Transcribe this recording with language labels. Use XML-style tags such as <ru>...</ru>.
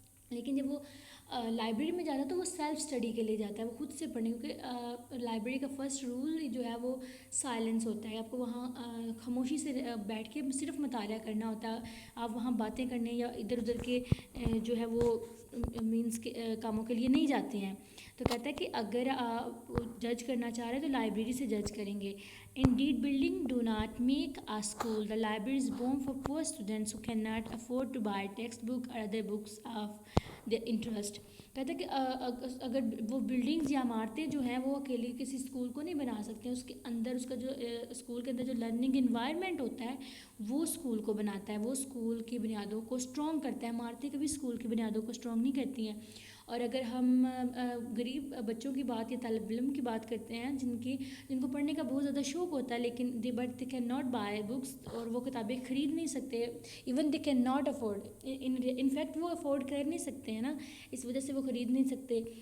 <ur>لیکن جب وہ لائبریری میں جاتا ہے تو وہ سیلف اسٹڈی کے لیے جاتا ہے, وہ خود سے پڑھنے, کیونکہ لائبریری کا فرسٹ رول جو ہے وہ سائلنس ہوتا ہے. آپ کو وہاں خاموشی سے بیٹھ کے صرف مطالعہ کرنا ہوتا ہے. آپ وہاں باتیں کرنے یا ادھر ادھر کے جو ہے وہ مینس کے کاموں کے لیے نہیں جاتے ہیں. تو کہتا ہے کہ اگر آپ جج کرنا چاہ رہے ہیں تو لائبریری سے جج کریں گے.</ur> <en>Indeed, building do not make a school. The library is born for poor students who cannot afford to buy textbook or other books of their interest.</en> <ur>کہتا ہے کہ اگر وہ بلڈنگز یا عمارتیں جو ہیں وہ اکیلے کسی اسکول کو نہیں بنا سکتے. اس کے اندر اس کا جو اسکول کے اندر جو لرننگ انوائرمنٹ ہوتا ہے وہ اسکول کو بناتا ہے, وہ اسکول کی بنیادوں کو اسٹرانگ کرتا ہے. عمارتیں کبھی اسکول کی بنیادوں کو اسٹرانگ نہیں کرتی ہیں. اور اگر ہم غریب بچوں کی بات یا طالب علم کی بات کرتے ہیں جن کو پڑھنے کا بہت زیادہ شوق ہوتا ہے لیکن</ur> <en>they can not buy books,</en> <ur>اور وہ کتابیں خرید نہیں سکتے,</ur> <en>even they can not afford, in fact</en> <ur>وہ افورڈ کر نہیں سکتے ہیں نا, اس وجہ سے وہ خرید نہیں سکتے.</ur>